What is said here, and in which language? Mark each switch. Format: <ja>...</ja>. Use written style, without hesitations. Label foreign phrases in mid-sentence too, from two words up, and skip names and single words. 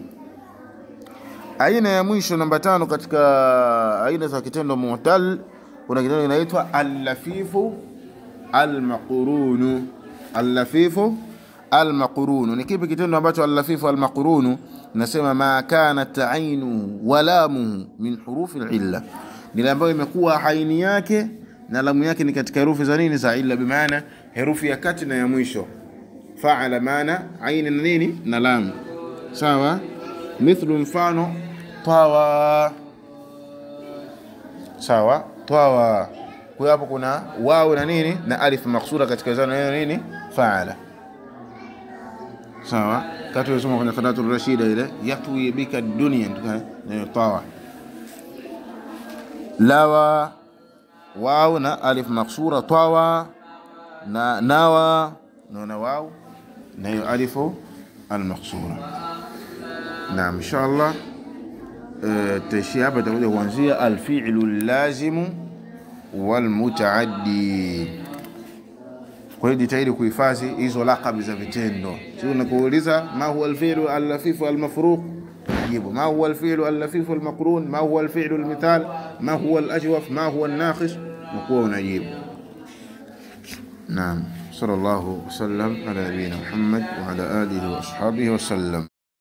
<sw>Aina ya mwisho namba 5 katika aina za kitendo mu'tal, kuna kitendo kinaitwa</sw> <ar>اللفيف المقرون. اللفيف المقرون</ar> <sw>ni kipi kitendo ambacho</sw> <ar>اللفيف المقرون? Nasema ما كانت عينه ولامه من حروف العلة,</ar> <sw>ni ile ambayo imekuwa aini yake na lamu yake ni katika herufi za nini? Za illa, bimaana herufi ya kati na ya mwisho. Fa'ala maana aini na nini? Na lam. Sawa. Mithlu, mfano tawa. Sawa, tawa. Kwa hapo kuna waw na nini? Na alif maksura katika zana nini? Fa'ala. Sawa, katu yasoma kwenye Qanatul Rashida ile yatwi bika dunya, ndio tawa. Lawa, waw na alif maksura. Tawa na nawa na waw na hiyo</sw> <ar>الألف المقصورة.</ar> <sw>Naam, inshallah tashia hapa tutakuja kuanzia</sw> <ar>الفعل اللازم والمتعدي.</ar> <sw>Kwa hiyo jitahidi kuhifadhi hizo laqab za vitendo. Sio unakuuliza</sw> <ar>ما هو الفعل اللفيف المفروق,</ar> <sw>jibu</sw> <ar>ما هو الفعل اللفيف المقرون ما هو الفعل المثال ما هو الأجوف ما هو الناقص,</ar> <sw>nakuwa unajibu. Naam,</sw> <ar>صلى الله وسلم على نبينا محمد وعلى آله وأصحابه وسلم.</ar>